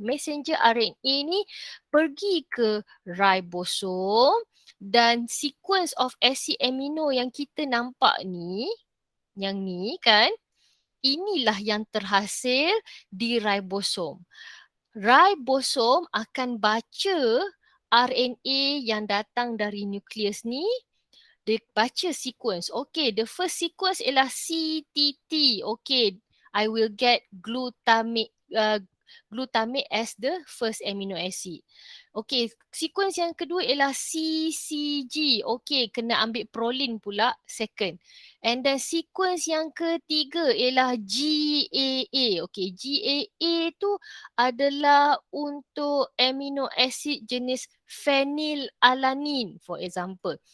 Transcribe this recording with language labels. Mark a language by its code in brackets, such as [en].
[ms] Messenger RNA ni pergi ke ribosom dan [en] sequence of acid amino [ms] yang kita nampak ni, yang ni kan, inilah yang terhasil di ribosom. Ribosom akan baca RNA yang datang dari nukleus ni, dia baca sequence. [en] Okay, the first sequence ialah CTT. Okay, I will get glutamate as the first amino acid. [ms] Okay, sequence yang kedua ialah CCG. Okay, kena ambil proline pula second. [en] And then sequence [ms] yang ketiga ialah GAA. Okay, GAA tu adalah untuk amino acid jenis phenylalanine [en] for example.